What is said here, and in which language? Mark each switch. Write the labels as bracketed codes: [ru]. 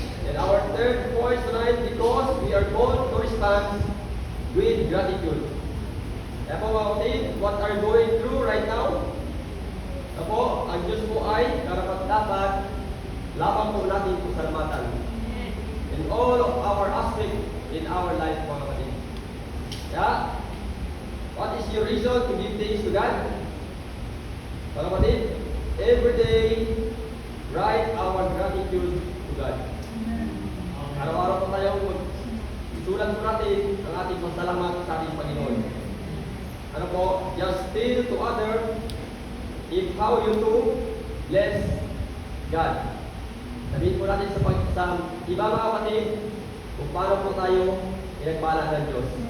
[en] And our third point tonight, because we are called to respond with gratitude. [tl] Kaya po mga kapatid, [en] what are you going through right now? [tl] Kaya po, ang Diyos po ay karapat-dapat lamang po natin pasalamatan. [en] In all of our aspects in our life, [tl] mga kapatid. [en] Kaya, what is your reason to give thanks to God? [tl] Mga kapatid, [en] every day, write our gratitude to God. [tl] Araw-araw po tayo isulat po natin ang ating pasalamat sa ating Panginoon. Ano po, [en] just tell to others if how you do bless God. [tl] Sabihin po natin sa iba mga kapatid kung paano po tayo pinagpala ng Diyos.